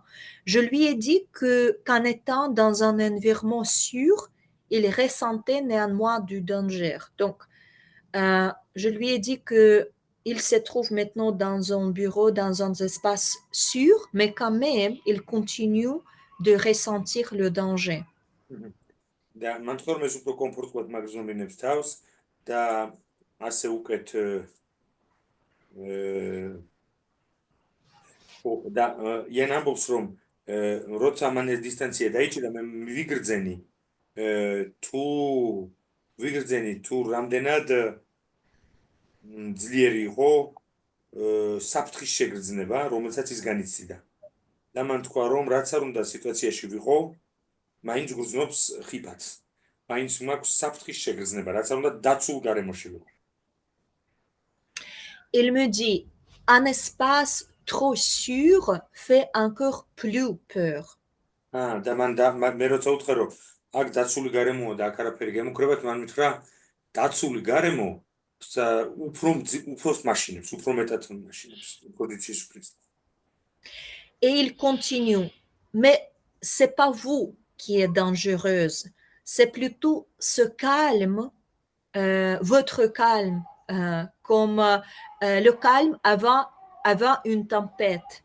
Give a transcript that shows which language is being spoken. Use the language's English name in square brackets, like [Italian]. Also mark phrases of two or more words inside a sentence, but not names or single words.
[French] Je lui ai dit qu'en étant dans un environnement sûr, il ressentait néanmoins du danger. Donc, je lui ai dit qu'il se trouve maintenant dans un bureau, dans un espace sûr, mais quand même, il continue de ressentir le danger. [Georgian] და მან თქვა რომ ეს უფრო კომფორტულად მაგზნობინებს თავს და ასე უკეთ და იან ამბობს რომ როცა მან ეს დისტანცია დაიჭირა, მე ვიგრძენი თუ თუ რამდენად ძლიერი იყო საფრთხის შეგრძნება, რომელსაც ის განიცდიდა. და მან თქვა, რომ რაც არ უნდა სიტუაციაში ვიყო, მაინც გრძნობს ხიფათს. მაინც მაქვს საფრთხის შეგრძნება, რაც არ უნდა დაცულ გარემოში ვიყო. [French] Il me dit, un espace trop sûr fait encore plus peur. [Georgian] და მე როცა უთხრე, რომ აქ დაცული გარემოა და აქ არაფერი გემუქრებათ, მან მითხრა, დაცული გარემო უფრო მაშინებს, უფრო მეტად მაშინებს, უფრო დიცის უფლის. [French] Et il continue, mais c'est pas vous qui êtes dangereuse, c'est plutôt ce calme, votre calme, comme le calme avant une tempête.